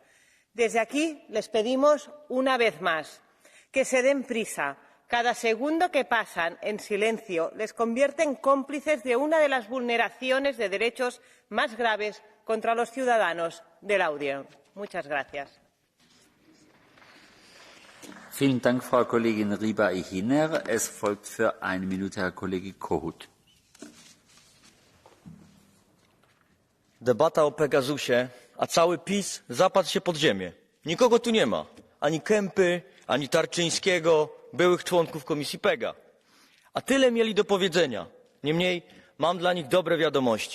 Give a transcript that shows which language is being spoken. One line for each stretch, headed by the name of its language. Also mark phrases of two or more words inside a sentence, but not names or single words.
Spanish: Desde aquí les pedimos una vez más que se den prisa. Cada segundo que pasan en silencio les convierte en cómplices de una de las vulneraciones de derechos más graves contra los ciudadanos de la Unión. Muchas gracias.
German: Vielen Dank, Frau Kollegin Riba-Ihiner. Es folgt für eine Minute Herr Kollege Kohut.
Polish: Debata o Pegasusie, a cały PiS zapadł się pod ziemię. Nikogo tu nie ma. Ani Kępy, ani Tarczyńskiego, byłych członków Komisji Pega. A tyle mieli do powiedzenia. Niemniej mam dla nich dobre wiadomości.